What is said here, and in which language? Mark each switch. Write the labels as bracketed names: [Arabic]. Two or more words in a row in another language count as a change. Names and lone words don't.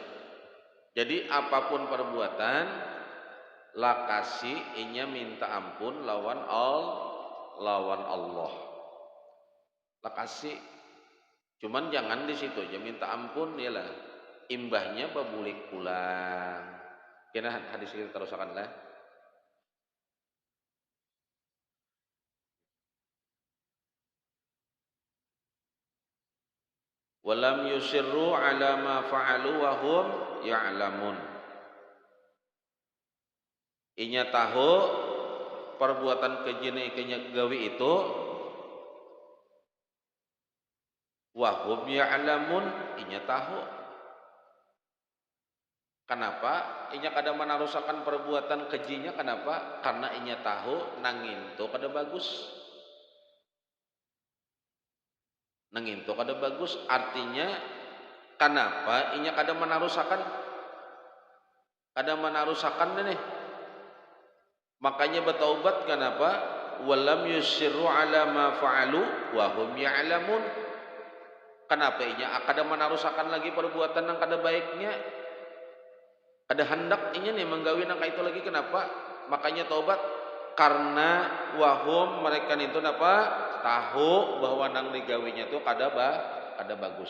[Banjar] Jadi apapun perbuatan lakasi inya minta ampun lawan Allah. Lakasi. Cuman jangan di situ aja minta ampun ya lah. Imbahnya babulik pulang. Kena hadis kita terusakan lah. [Arabic] Walam yusirru ala ma fa'alu wa hum ya'lamun. [Banjar] Inya tahu perbuatan keji kenya gawi itu [Arabic] wa hum ya'lamun, [Banjar] inya tahu. Kenapa? Inya kada menarusakan perbuatan kejinya, kenapa? Karena inya tahu nanginto kada bagus. Nanginto kada bagus, artinya kenapa inya kada menarusakan? Kada menarusakan nih. Makanya bertaubat kenapa? [Arabic] Walam yusirru ala ma fa'alu wa hum ya'lamun. [Banjar] Kenapa inya kada menarusakan lagi perbuatan yang kada baiknya? Ada hendak inya nih menggawi nang itu lagi, kenapa? Makanya taubat karena wahum mereka itu apa? Tahu bahwa nang digawinya itu kada bagus.